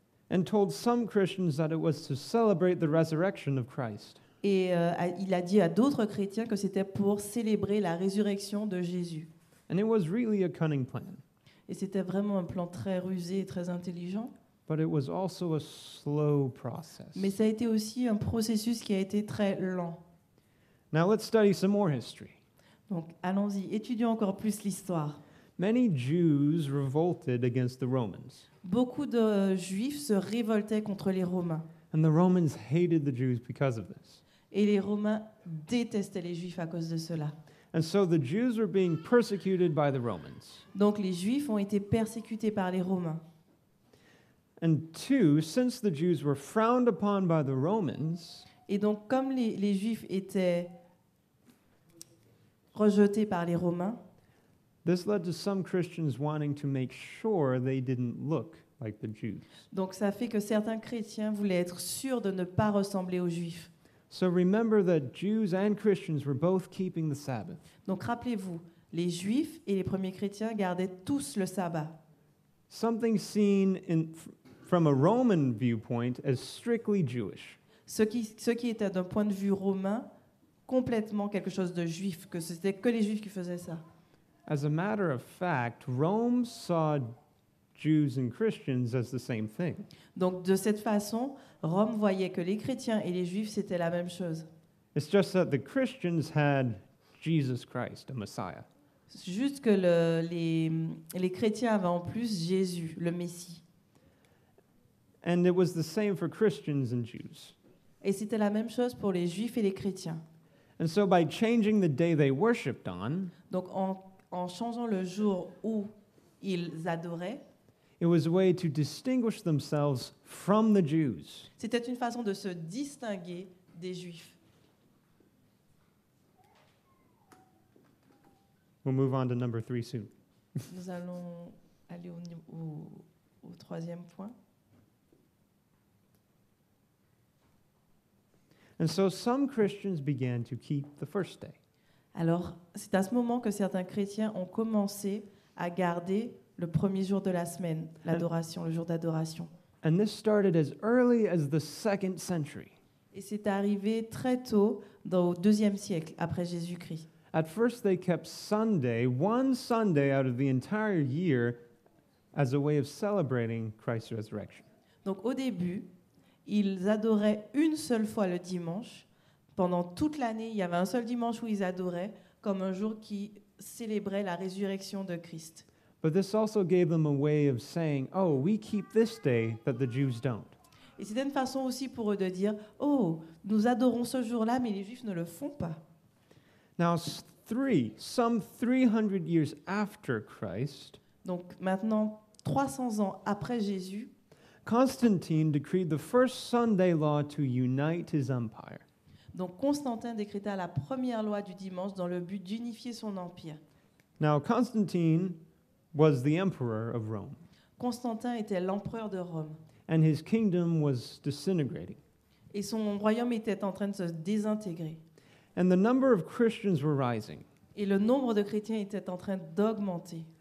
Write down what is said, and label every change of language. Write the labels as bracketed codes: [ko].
[en] And told some Christians that it was to celebrate the resurrection of Christ. [fr] Et il a dit à d'autres chrétiens que c'était pour célébrer la résurrection de Jésus. [en] And it was really a cunning plan. [fr] Et c'était vraiment un plan très rusé et très intelligent. [en] But it was also a slow process. [fr] Mais ça a été aussi un processus qui a été très lent. [en] Now let's study some more history. [fr] Donc allons-y, étudions encore plus l'histoire. [en] Many Jews revolted against the Romans. [fr] Beaucoup de Juifs se révoltaient contre les Romains. [en] And the Romans hated the Jews because of this. [fr] Et les Romains détestaient les Juifs à cause de cela. [en] And so the Jews were being persecuted by the Romans. [fr] Donc les Juifs ont été persécutés par les Romains. [en] And two, since the Jews were frowned upon by the Romans, [fr] et donc comme les Juifs étaient rejetés par les Romains, [en] this led to some Christians wanting to make sure they didn't look like the Jews. [fr] Donc ça fait que certains chrétiens voulaient être sûrs de ne pas ressembler aux Juifs. [en] So remember that Jews and Christians were both keeping the Sabbath. [fr] Donc rappelez-vous, les Juifs et les premiers chrétiens gardaient tous le sabbat. [en] Something seen from a Roman viewpoint as strictly Jewish. [fr] Ce qui était d'un point de vue romain complètement quelque chose de juif, que c'était que les Juifs qui faisaient ça. [en] As a matter of fact, Rome saw Jews and Christians as the same thing. [fr] Donc de cette façon, Rome voyait que les chrétiens et les Juifs c'était la même chose. [en] It's just that the Christians had Jesus Christ, a Messiah. [fr] Juste que les chrétiens avaient en plus Jésus, le Messie. [en] And it was the same for Christians and Jews. [fr] Et c'était la même chose pour les Juifs et les chrétiens. [en] And so by changing the day they worshipped on, [fr] donc en changeant le jour où ils adoraient, [en] it was a way to distinguish themselves from the Jews. [fr] C'était une façon de se distinguer des Juifs. [en] We'll move on to number 3 soon. [fr] Nous allons aller au troisième point. [en] And so some Christians began to keep the first day. [fr] Alors, c'est à ce moment que certains chrétiens ont commencé à garder le premier jour de la semaine, l'adoration, le jour d'adoration. [en] And this started as early as the 2nd century. [fr] Et c'est arrivé très tôt, au IIe siècle, après Jésus-Christ. [en] At first they kept Sunday, one Sunday out of the entire year, as a way of celebrating Christ's resurrection. [fr] Donc au début, ils adoraient une seule fois le dimanche. Pendant toute l'année, il y avait un seul dimanche où ils adoraient, comme un jour qui célébraient la résurrection de Christ. [en] But this also gave them a way of saying, oh, we keep this day that the Jews don't. [fr] Et c'était une façon aussi pour eux de dire, oh, nous adorons ce jour-là, mais les Juifs ne le font pas. [en] Now, some 300 years after Christ, [fr] Donc maintenant, 300 ans après Jésus, [en] Constantine decreed the first Sunday law to unite his empire. [fr] donc Constantin décréta la première loi du dimanche dans le but d'unifier son empire. [en] Now, Constantine was the emperor of Rome, [fr] Constantin était l'empereur de Rome, [en] and his kingdom was disintegrating. [fr] et son royaume était en train de se désintégrer. [en] And the number of Christians were rising. [fr] Et le nombre de chrétiens était en train d'augmenter.